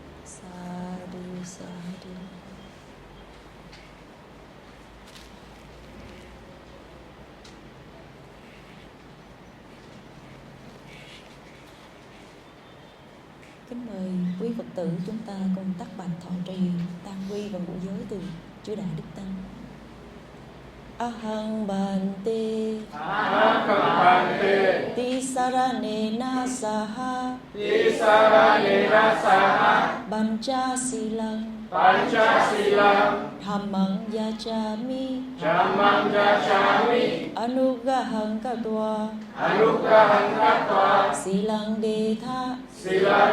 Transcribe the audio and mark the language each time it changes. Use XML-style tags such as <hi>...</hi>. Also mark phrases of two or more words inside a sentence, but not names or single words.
<vi>Kính mời quý Phật tử chúng ta cùng tắt bạch thọ trì tam quy và ngũ giới từ chư Đại Đức Tăng.</vi> <pi>Ahang bante, ahang bante, tisaranena saha, tisaranena saha, panchasilang, panchasilang, dhammang yachami, dhammang yachami, anugahang katva, anugahang katva, silang detha, silang</pi>